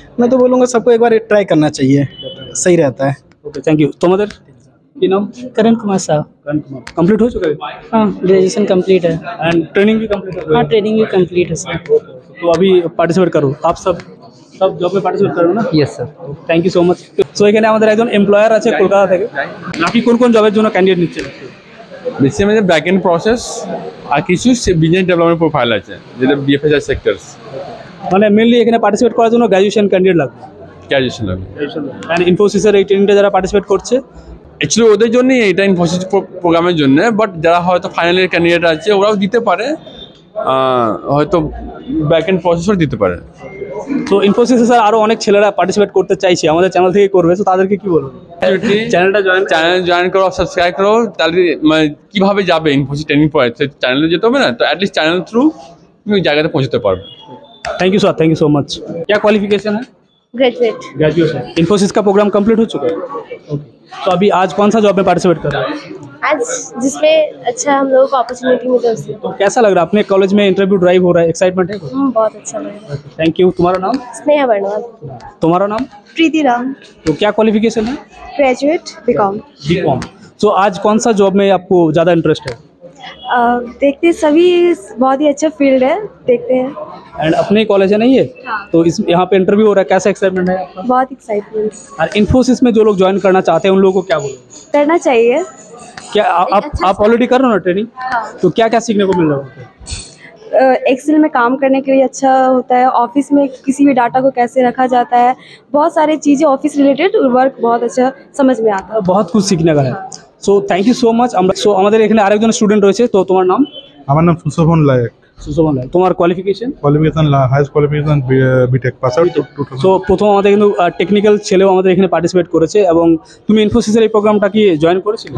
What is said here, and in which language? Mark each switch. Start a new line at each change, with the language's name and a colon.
Hindi: मैं तो बोलूँगा सबको एक बार ट्राई करना चाहिए, सही रहता है। Okay, thank you. तुम्हारे की नाम? करण कुमार साहब। करण कुमार। कंप्लीट हो चुका है? हाँ, ग्रेजुएशन कंप्लीट है। एंड ट्रेनिंग भी कंप्लीट हो गई? हाँ, ट्रेनिंग भी कंप्लीट है सर। तो अभी पार्टिसिपेट करो आप सब জব में পার্টিসিপেট করো না? Yes sir.
English: Thank you so much.
Bangla: So এখানে আমাদের একজন এমপ্লয়ার আছে কলকাতা থেকে। আপনি কোন কোন জবের জন্য ক্যান্ডিডেট নিচ্ছেন? বেসিক্যালি আমাদের ব্যাক এন্ড প্রসেস আর কিছু বিজনেস ডেভেলপমেন্ট প্রোফাইল আছে, যেটা বিএফএসআই সেক্টরস। মানে মেনলি এখানে পার্টিসিপেট করার জন্য গ্র্যাজুয়েশন ক্যান্ডিডেট লাগবে? গ্র্যাজুয়েশন লাগবে। এন্ড ইনফোসিসের এই ট্রেনিংটা যারা পার্টিসিপেট করছে অ্যাকচুয়ালি ওদের জন্যই এটা ইনফোসিস প্রোগ্রামের জন্য, বাট যারা হয়তো ফাইনাল ইয়ার ক্যান্ডিডেট আছে ওরাও দিতে পারে, হয়তো ব্যাক এন্ড প্রসেসও দিতে পারে। তো ইনফোসিসে স্যার আরও অনেক ছেলেরা পার্টিসিপেট করতে চাইছে, আমাদের চ্যানেল থেকে করবে, তো তাদেরকে কি বলবো? চ্যানেল জয়েন করো, সাবস্ক্রাইব করো, তাহলে মানে কীভাবে যাবে ইনফোসিস ট্রেনিং পড়ে চ্যানেলে যেতে হবে না, তো অ্যাটলিস্ট চ্যানেল থ্রু তুমি ওই জায়গাতে পৌঁছতে পারবে।
Hindi: Thank you sir, thank you so much. क्या क्वालिफिकेशन है? ग्रेजुएट। ग्रेजुएशन। इन्फोसिस का प्रोग्राम कंप्लीट हो चुका है? तो अभी आज कौन सा जॉब में पार्टिसिपेट कर रहे हैं? आज जिसमें अच्छा हम लोगों को अपॉर्चुनिटी मिले उसमें। तो कैसा लग रहा है, अपने कॉलेज में इंटरव्यू ड्राइव हो रहा है, एक्साइटमेंट है? बहुत अच्छा लग रहा है। Thank you. तुम्हारा नाम? स्नेहा बर्नवाल। तुम्हारा नाम? प्रीति राम। तो क्या क्वालिफिकेशन है? Graduate BCom. बीकॉम। तो आज कौन सा जॉब में आपको ज़्यादा इंटरेस्ट है? देखते हैं, सभी बहुत ही अच्छा फील्ड है, देखते हैं। एंड अपने कॉलेज है नहीं है? तो इस यहाँ पे इंटरव्यू हो रहा है, कैसा एक्साइटमेंट है आपका? बहुत एक्साइटमेंट। और इन्फोसिस में जो लोग ज्वाइन करना चाहते हैं उन लोगों को क्या बोलोगे? करना चाहिए। क्या आप ऑलरेडी कर रहे हो ना ट्रेनिंग? तो क्या क्या सीखने को मिल रहा है? एक्सेल में काम करने के लिए अच्छा होता है, ऑफिस में किसी भी डाटा को कैसे रखा जाता है, बहुत सारी चीज़ें ऑफिस रिलेटेड वर्क बहुत अच्छा समझ में आता है। बहुत कुछ सीखने का है। So thank you so much.
Bangla: सो আমাদের এখানে আরেকজন স্টুডেন্ট রয়েছে, তো তোমার নাম? আমার নাম সুশোভন লায়ক। সুশোভন লায়ক। তোমার qualification? Highest qualification B Tech pass out. So প্রথম আমাদের কিন্তু টেকনিক্যাল ছেলেও আমাদের এখানে পার্টিসিপেট করেছে এবং তুমি ইনফোসিসের এই প্রোগ্রামটা কি জয়েন করেছিলে?